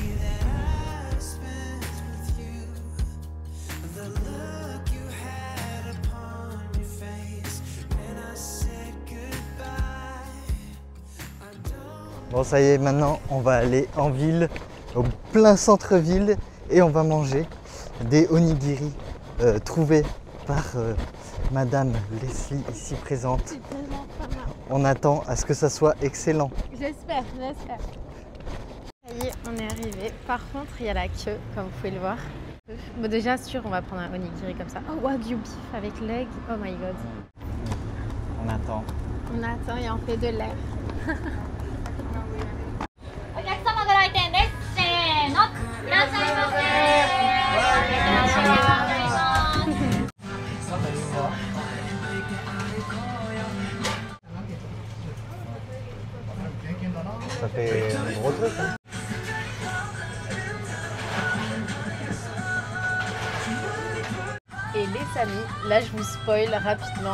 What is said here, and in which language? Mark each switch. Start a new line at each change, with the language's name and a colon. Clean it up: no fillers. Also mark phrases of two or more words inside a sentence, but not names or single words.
French: Bon, ça y est, maintenant on va aller en ville, au plein centre-ville, et on va manger des onigiri trouvés par Madame Leslie ici présente. C'est tellement pas mal. On attend à ce que ça soit excellent. J'espère. Ça y est, on est arrivé. Par contre, il y a la queue, comme vous pouvez le voir. Bon, déjà, sûr, on va prendre un onigiri comme ça. Oh,
English: wagyu beef
French: avec l'aigle.
English: Oh my god.
French: On attend. On attend et on fait de l'air.
Japanese: お客様ご来店です。せーの、いらっしゃいませ。ありがとうございます。
French: Ça fait un gros truc, hein. Et les amis, là, je vous spoil rapidement.